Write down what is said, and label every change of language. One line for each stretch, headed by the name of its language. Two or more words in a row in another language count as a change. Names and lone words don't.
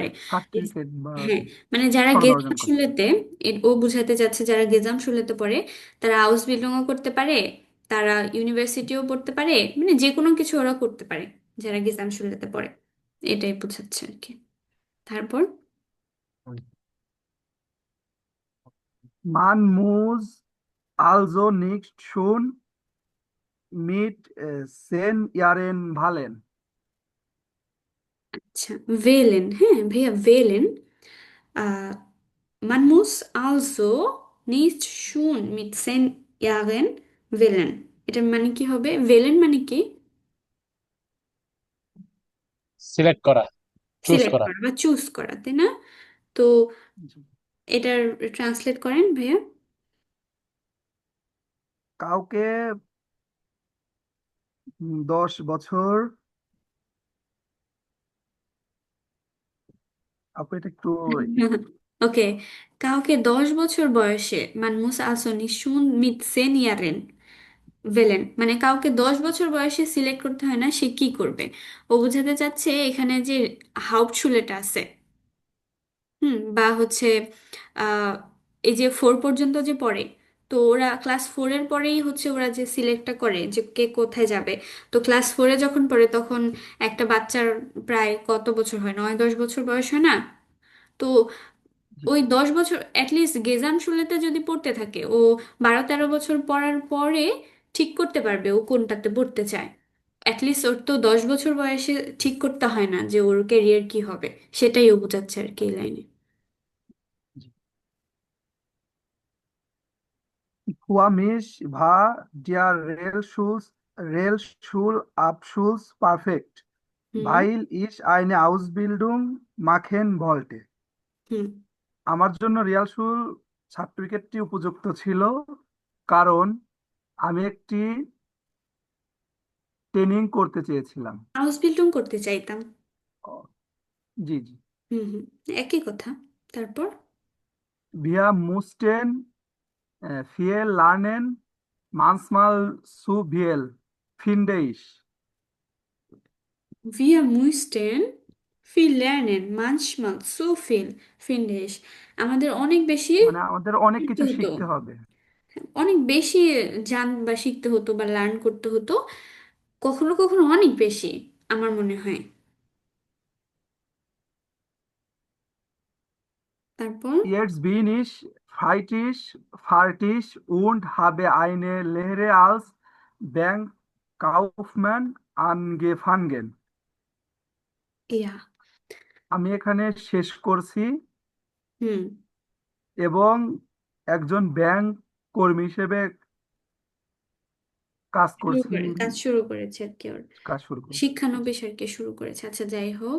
Bangla: সার্টিফিকেট বা হ্যাঁ, মানে যারা সনদ গেজাম অর্জন করতে। শুলেতে, ও বুঝাতে যাচ্ছে যারা গেজাম শুলেতে পড়ে তারা হাউস বিল্ডিংও করতে পারে, তারা ইউনিভার্সিটিও পড়তে পারে, মানে যে কোনো কিছু ওরা করতে পারে যারা গেজাম শুলেতে পড়ে, এটাই বোঝাচ্ছে আর কি। তারপর
German: Man muss also nicht schon mit 10 Jahren wählen.
Bangla: আচ্ছা, ভেলেন, হ্যাঁ ভাইয়া, ভেলেন।
German: আহ man muss also nicht schon mit 10 Jahren wählen।
Bangla: এটার মানে কি হবে? ভেলেন মানে কি? সিলেক্ট করা, চুজ সিলেক্ট করা। করা বা চুজ করা, তাই না? তো এটার ট্রান্সলেট করেন ভাইয়া। কাউকে 10 বছর, আপু এটা একটু ওকে, কাউকে 10 বছর বয়সে,
German: man muss also nicht schon mit 10 Jahren
Bangla: ভেলেন, মানে কাউকে 10 বছর বয়সে সিলেক্ট করতে হয় না সে কি করবে। ও বোঝাতে চাচ্ছে এখানে যে হাউপটশুলেটা আছে, বা হচ্ছে আহ, এই যে 4 পর্যন্ত যে পড়ে, তো ওরা ক্লাস 4-এর পরেই হচ্ছে ওরা যে সিলেক্টটা করে যে কে কোথায় যাবে। তো ক্লাস 4-এ যখন পড়ে তখন একটা বাচ্চার প্রায় কত বছর হয়, 9-10 বছর বয়স হয় না? তো ওই 10 বছর অ্যাটলিস্ট গেজাম শুলেতে যদি পড়তে থাকে, ও 12-13 বছর পড়ার পরে ঠিক করতে পারবে ও কোনটাতে পড়তে চায়। অ্যাটলিস্ট ওর তো 10 বছর বয়সে ঠিক করতে হয় না যে ওর ক্যারিয়ার কি হবে, সেটাই ও বোঝাচ্ছে আর কি এই লাইনে।
German: Für mich war der Realschulabschluss perfekt, হুম, weil ich eine Ausbildung machen wollte. হুম।
Bangla: আমার জন্য রিয়ালসুল সার্টিফিকেটটি উপযুক্ত ছিল কারণ আমি একটি ট্রেনিং করতে চেয়েছিলাম। হাউস বিল্ডিং করতে চাইতাম। ও, জি জি। হুম, হুম, একই কথা। তারপর
German: Wir mussten viel lernen, manchmal zu viel, finde ich. wir mussten viel lernen, manchmal so viel, finde ich।
Bangla: আমাদের অনেক বেশি মানে আমাদের অনেক শিখতে কিছু হতো, শিখতে হবে। অনেক বেশি জান বা শিখতে হতো বা লার্ন করতে হতো, কখনো কখনো অনেক বেশি, আমার মনে হয়। তারপর
German: Jetzt bin ich fertig und habe eine Lehre als Bankkaufmann angefangen.
Bangla: ইয়া, আমি এখানে শেষ করছি হুম, এবং একজন ব্যাংক কর্মী হিসেবে কাজ করছি, কাজ শুরু করেছে আর কি, ওর কাজ শুরু করেছি। শিক্ষানবিশ আর কি শুরু করেছে। আচ্ছা, যাই হোক।